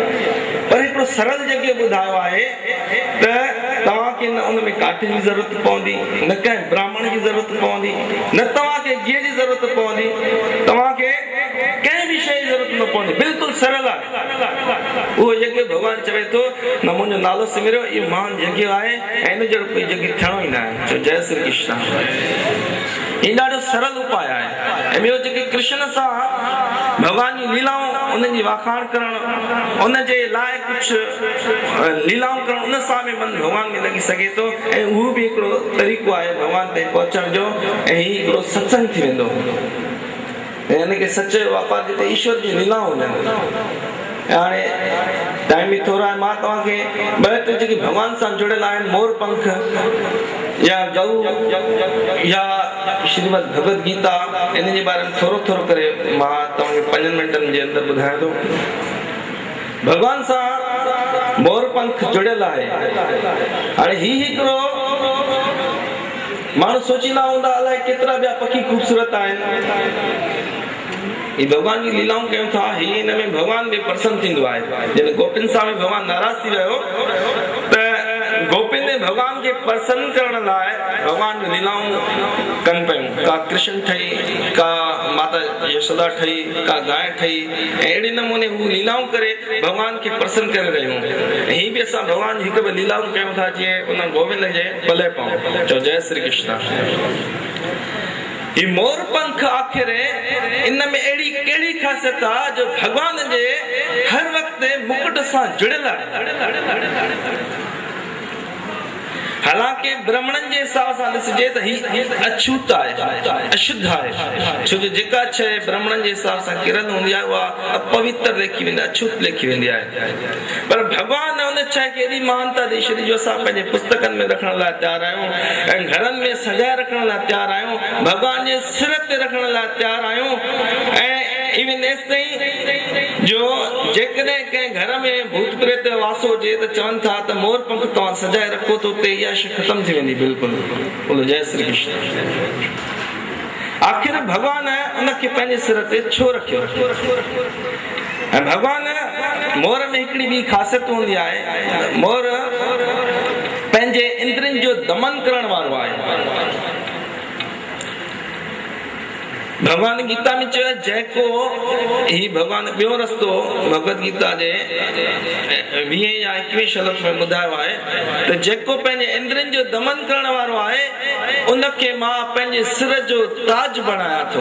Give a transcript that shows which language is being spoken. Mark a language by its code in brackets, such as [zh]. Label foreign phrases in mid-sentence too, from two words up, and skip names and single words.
[sd] पर हिकिड़ो सरल जॻह ॿुधायो आहे त तव्हांखे न उन में काठ जी ज़रूरत पवंदी न कंहिं ब्राह्मण जी ज़रूरत पवंदी न तव्हांखे गिह जी ज़रूरत पवंदी तव्हांखे कंहिं बि शइ जी ज़रूरत न पवंदी। बिल्कुलु सरल आहे उहो यज्ञ। भॻवानु चवे थो न मुंहिंजो नालो सिमरियो इहो महान यज्ञ आहे ऐं इन जहिड़ो कोई यज्ञ थियणो ई न आहे। चओ जय श्री कृष्ण। हीउ ॾाढो सरल उपाय आहे। ऐं ॿियो जेके कृष्ण सां भॻवान जी लीलाऊं उन्हनि जी वाखाण करणु उन जे लाइ कुझु लीलाऊं करणु उन सां बि मन भॻवान में लॻी सघे थो। ऐं उहो बि हिकिड़ो तरीक़ो आहे भॻवान ताईं पहुचण जो। ऐं हीउ हिकिड़ो सत्संग थी वेंदो ऐं हिनखे सचे वापार जिते ईश्वर जी लीलाऊं हुजनि। हाणे टाइम बि थोरो आहे। मां तव्हांखे 2-3 जेके भॻवान सां जुड़ियल आहिनि मोर पंख या गऊ या श्रीमद भगवत गीता इन जे बारे में थोरो थोरो करे मां तव्हांखे 5 मिंटनि जे अंदरि ॿुधायां थो। भॻवान सां मोर पंख जुड़ियल आहे। हाणे ही हिकिड़ो माण्हू सोचींदा हूंदा अलाए केतिरा ॿिया पखी ख़ूबसूरत आहिनि। ही भॻवान जी लीलाऊं कयूं था। ही हिन में भॻवान बि प्रसन्न थींदो आहे। जॾहिं गोपिन सां बि भॻवान नाराज़ थी वियो त गोपिन भॻवान खे प्रसन्न करण लाइ भॻवान जी लीलाऊं कनि पियूं। का कृष्ण ठही का माता यशोदा ठही का गांइ ठही ऐं अहिड़े नमूने हू लीलाऊं करे भॻवान खे प्रसन्न करे रहियूं। ऐं हीअ बि असां भॻवान जी हिकु ॿ लीलाऊं कयूं था जीअं उन गोविंद जे पले पऊं। चओ जय श्री कृष्ण। ही मोर पंख आख़िर इन में अहिड़ी कहिड़ी ख़ासियत आहे जो भॻवान जे हर वक़्तु मुकुट सां जुड़ियल आहे। हालांकि ब्राह्मणनि जे हिसाब सां ॾिसिजे त ही अछूत आहे अशुद्ध आहे। छो जो जेका शइ ब्राह्मणनि जे हिसाब सां किरल हूंदी आहे उहा अपवित्र लेखी वेंदी आहे अछूत लेखी वेंदी आहे। पर भॻवान उन शइ खे एॾी महानता ॾेई छॾी जो असां पंहिंजे पुस्तकनि में रखण लाइ तयारु आहियूं ऐं घरनि में सजाए रखण लाइ तयारु आहियूं। भॻवान जे सिर ते रखण लाइ तयारु आहियूं। ऐं इवन एसिताईं जो जेकॾहिं कंहिं घर में भूत प्रेत वासो हुजे त चवनि था त मोर पंख तव्हां सजाए रखो त उते इहा शइ ख़तम थी वेंदी। बिल्कुलु बोलो जय श्री कृष्ण। आख़िर भॻवान उनखे पंहिंजे सिर ते छो रखियो। ऐं भॻवान मोर में हिकिड़ी ॿी ख़ासियत हूंदी आहे। मोर पंहिंजे इंद्रियनि जो दमन करण वारो आहे। भगवान गीता में चयो जेको ही भगवान ॿियो रस्तो भगवत गीता जे 20 या 21 श्लोक में ॿुधायो आहे त जेको पंहिंजे इंद्रियनि जो दमन करण वारो आहे उनखे मां पंहिंजे सिर जो ताज बणायां थो।